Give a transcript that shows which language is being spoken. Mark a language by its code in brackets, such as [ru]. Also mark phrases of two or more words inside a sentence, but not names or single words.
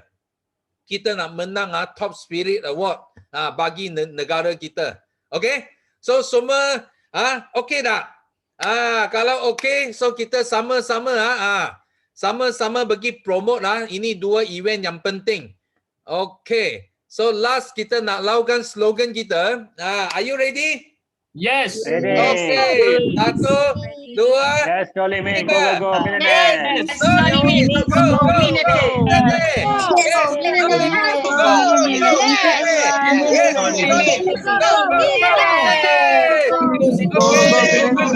[ms] Kita nak menang Top Spirit Award bagi negara kita. Okay? So semua okay tak? Kalau okay, so kita sama-sama sama-sama bagi promote ini dua event yang penting. Okay. So last kita nak lakukan slogan kita. [en] Are you ready? Yes. Ready. Okay. 1, 2, Let's go Limin. Go, 3. go, go. Millionaire. Yes. Go, Limin. Go, go, go. Okay. Yes. Go, go, go.